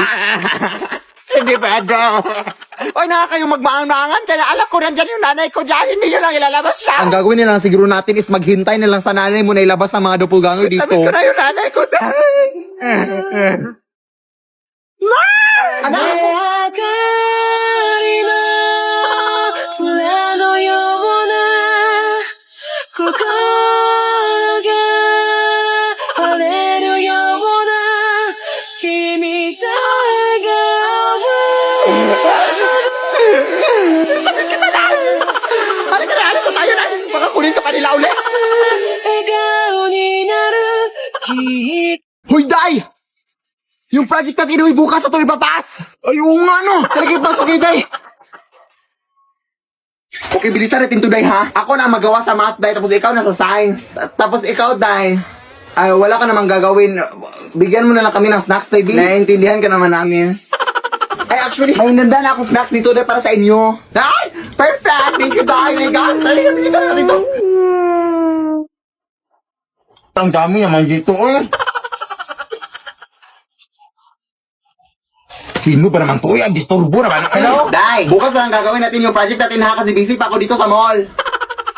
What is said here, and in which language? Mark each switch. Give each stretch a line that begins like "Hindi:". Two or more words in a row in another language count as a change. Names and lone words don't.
Filipino: Hindi pwede. Oy, nakakayong magmaang-maangan ka na. Alam ko, nandyan yung nanay ko dyan. Hindi nyo lang ilalabas siya. Ang gagawin na lang siguro natin is maghintay na lang sa nanay mo na ilabas ang mga doppelganger dito. Labas ko na yung nanay ko dahil. Anak!
Japanese: 明かりの空のような心が晴れるような君と
Filipino: Halika na, halika tayo na. Baka kunin ka pa nila ulit.
Japanese: 笑顔になるきっと
Filipino: Hoy, Day! Yung project natin inuwi bukas sa ito ipapas! Ay, oo nga, no! Talagang pasok kayo, Day! Okay, bilisan natin to, Day, ha? Ako na magawa sa math, Day, tapos ikaw na sa science. Tapos ikaw, Day, ay, wala ka namang gagawin. Bigyan mo na lang kami ng snacks, baby. Naiintindihan ka naman namin. Ay, actually, may nanda na akong snacks dito, Day, para sa inyo. Ay! Perfect!
English: Thank you,
Filipino: Day!
English: My gosh!
Filipino: Ay, bilisan natin to! Ang dami naman dito, eh! Sino ba naman to? Ang disturbo naman. Hello? Day, bukas lang gagawin natin yung project natin ha kasi busy pa ako dito sa mall.